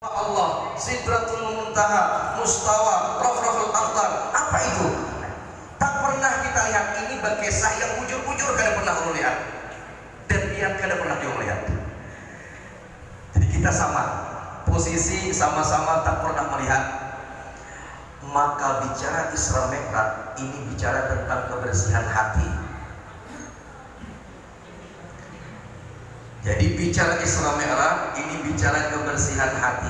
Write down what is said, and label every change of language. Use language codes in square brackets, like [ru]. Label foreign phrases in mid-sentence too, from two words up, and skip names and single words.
[id] Allah, Sidratul Muntaha, Mustawa, Rafraful Akhdar. Apa itu? Tak pernah kita lihat. Ini berkisah yang bujur-bujur kada pernah orang lihat, dan dia kada pernah dia melihat. Jadi kita sama posisi, sama-sama tak pernah melihat. Maka bicara Isra Mi'raj ini bicara tentang kebersihan hati. Jadi bicara Isra Mi'raj ini bicara kebersihan hati.